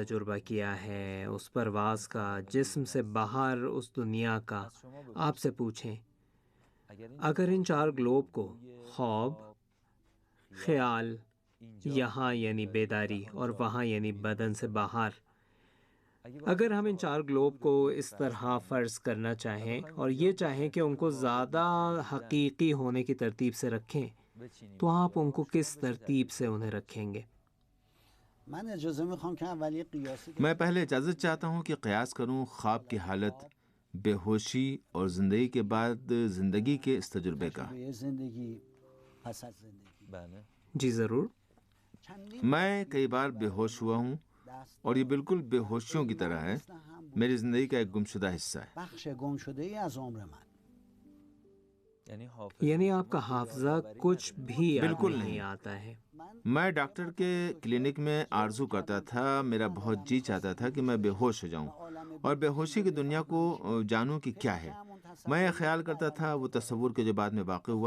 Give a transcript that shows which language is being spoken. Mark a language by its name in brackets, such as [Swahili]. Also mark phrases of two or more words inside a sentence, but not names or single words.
[Urdu] تجربہ کیا ہے، اس پرواز کا، جسم سے باہر اس دنیا کا، آپ سے پوچھیں اگر ان 4 گلوب کو خواب، خیال، یہاں یعنی بیداری اور وہاں یعنی بدن سے باہر، اگر ہم ان 4 گلوب کو اس طرح فرض کرنا چاہیں اور یہ چاہیں کہ ان کو زیادہ حقیقی ہونے کی ترتیب سے رکھیں تو آپ ان کو کس ترتیب سے انہیں رکھیں گے؟ [Persian] من اجازه میخوام که اول یه قیاسی [Urdu] میں پہلے اجازت چاہتا ہوں کہ قیاس کروں خواب کی حالت، بے ہوشی اور زندگی کے بعد زندگی کے اس تجربے کا. [Persian] به زندگی پس از زندگی. [Urdu] جی ضرور. میں کئی بار بے ہوش ہوا ہوں اور یہ بالکل بے ہوشیوں کی طرح ہے، میری زندگی کا ایک گمشدہ حصہ ہے. [Persian] بخش گم شده ای از عمر من. [Urdu] یعنی آپ کا حافظہ کچھ بھی یاد بالکل نہیں نہیں. آتا ہے. میں ڈاکٹر کے کلینک میں آرزو کرتا تھا، میرا بہت جی چاہتا تھا کہ میں بے ہوش ہو جاؤں اور بے ہوشی کی دنیا کو جانوں کہ کیا ہے. میں یہ خیال کرتا تھا، وہ تصور کے جو بعد میں واقع ہوا.